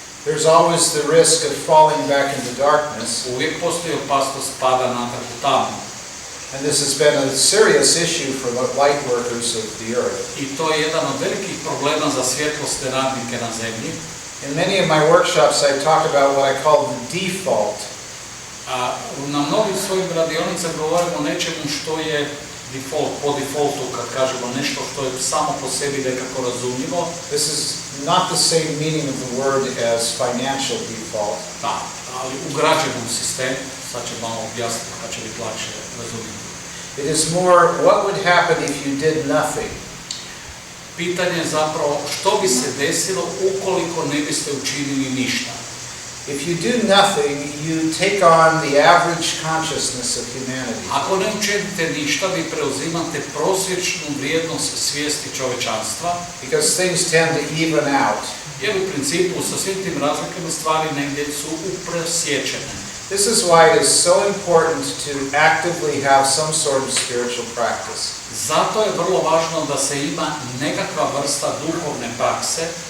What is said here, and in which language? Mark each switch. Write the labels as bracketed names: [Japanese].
[English] there's always the risk of falling back into darkness. [Croatian] uvijek postoji opasnost pada natrag u tamu. [English] And this has been a serious issue for the light workers of the earth. [Croatian] I to je jedan od velikih problema za svjetlosne radnike na zemlji. [English] In many of my workshops, I talk about what I call the default. [Croatian] A na mnogim svojim radionicama govorimo o nečemu što je default, po defaultu, kad kažemo nešto što je samo po sebi nekako razumljivo. [English] This is not the same meaning of the word as financial default. [Croatian] Da, ali ugrađeno u sistem, sad će malo objasniti pa će biti lakše razumjeti. [English] It is more what would happen if you did nothing. [Croatian] Pitanje je zapravo što bi se desilo ukoliko ne biste učinili ništa. [English] If you do nothing, you take on the average consciousness of humanity. [Croatian] Ako ne učinite ništa, vi preuzimate prosječnu vrijednost svijesti čovečanstva, [English] Because things tend to even out. [Croatian] jer u principu sa svim tim razlikama stvari negdje su upresječene. [English] This is why it is so important to actively have some sort of spiritual practice. [Croatian] Zato je vrlo važno da se ima nekakva vrsta duhovne prakse